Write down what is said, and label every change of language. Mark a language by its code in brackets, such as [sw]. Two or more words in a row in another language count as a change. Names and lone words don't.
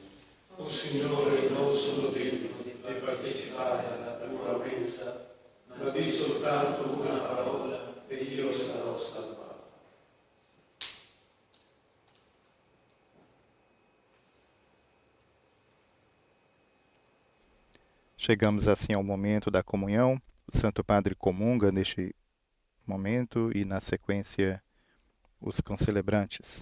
[it] O Signore, non sono degno di partecipare alla tua mensa, ma di soltanto una parola e io sarò salvato. [pt] Chegamos assim ao momento da comunhão. O Santo Padre comunga neste momento e, na sequência, os concelebrantes.